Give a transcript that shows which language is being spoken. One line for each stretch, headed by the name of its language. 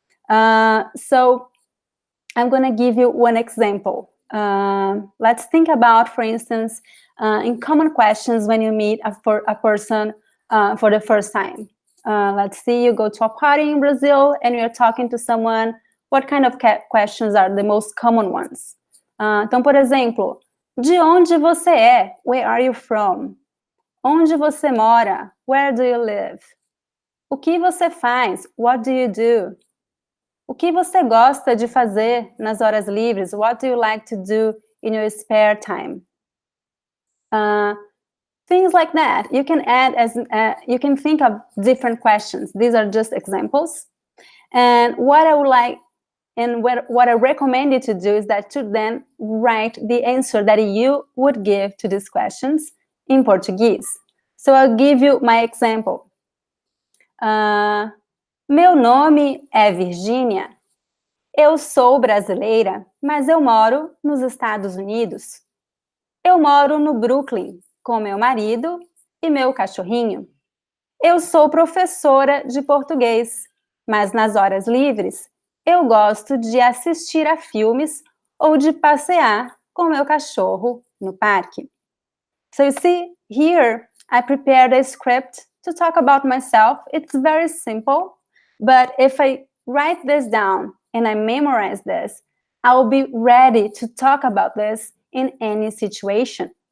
English: So I'm going to give you one example. Let's think about, for instance, in common questions when you meet a person for the first time. Let's see, you go to a party in Brazil and you're talking to someone. What kind of questions are the most common ones?
Portuguese: Então, por exemplo, de onde você é?
English: Where are you from?
Portuguese: Onde você mora?
English: Where do you live?
Portuguese: O que você faz?
English: What do you do?
Portuguese: O que você gosta de fazer nas horas livres?
English: What do you like to do in your spare time? Things like that. You can add you can think of different questions. These are just examples. And what I would like, and what I recommend you to do is that to then write the answer that you would give to these questions in Portuguese. So I'll give you my example.
Portuguese: Meu nome é Virgínia. Eu sou brasileira, mas eu moro nos Estados Unidos. Eu moro no Brooklyn com meu marido e meu cachorrinho. Eu sou professora de português, mas nas horas livres eu gosto de assistir a filmes ou de passear com meu cachorro no parque.
English: So you see, here I prepared a script to talk about myself. It's very simple, but if I write this down and I memorize this, I will be ready to talk about this in any situation.